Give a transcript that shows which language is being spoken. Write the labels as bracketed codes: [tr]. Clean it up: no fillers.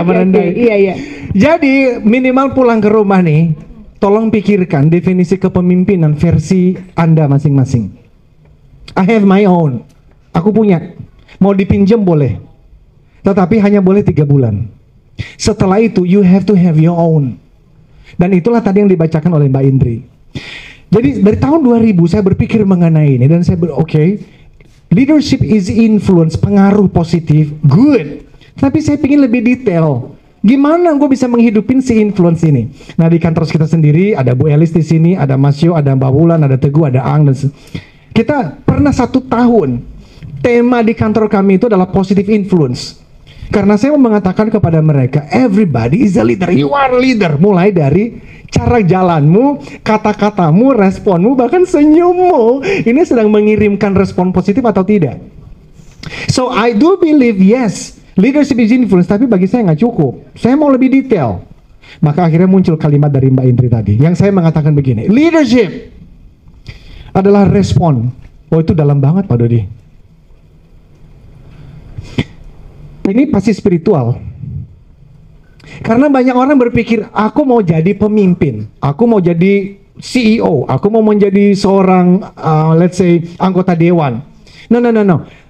[id] Oke, merendah. oke. Iya iya. Jadi minimal pulang ke rumah nih, tolong pikirkan definisi kepemimpinan versi Anda masing-masing. [en] I have my own. [id] Aku punya. Mau dipinjam boleh. Tetapi hanya boleh 3 bulan. Setelah itu [en] you have to have your own. [id] Dan itulah tadi yang dibacakan oleh Mbak Indri. Jadi dari tahun 2000 saya berpikir mengenai ini dan saya oke, [en] leadership is influence, [id] pengaruh positif, good. Tapi saya ingin lebih detail. Gimana gue bisa menghidupin si influence ini? Nah di kantor kita sendiri ada Bu Elis di sini, ada Mas Yo, ada Mbak Wulan, ada Teguh, ada Ang dan kita pernah 1 tahun tema di kantor kami itu adalah positive influence. Karena saya mau mengatakan kepada mereka, [en] everybody is a leader. You are a leader. [id] Mulai dari cara jalanmu, kata-katamu, responmu, bahkan senyummu. Ini sedang mengirimkan respon positif atau tidak? [en] So I do believe yes, leadership is influence. [id] Tapi bagi saya nggak cukup. Saya mau lebih detail. Maka akhirnya muncul kalimat dari Mbak Indri tadi. Yang saya mengatakan begini, leadership adalah respon. Oh itu dalam banget Pak Dodi. Ini pasti spiritual. Karena banyak orang berpikir, aku mau jadi pemimpin, aku mau jadi CEO, aku mau menjadi seorang, [en] let's say, [id] anggota dewan. No.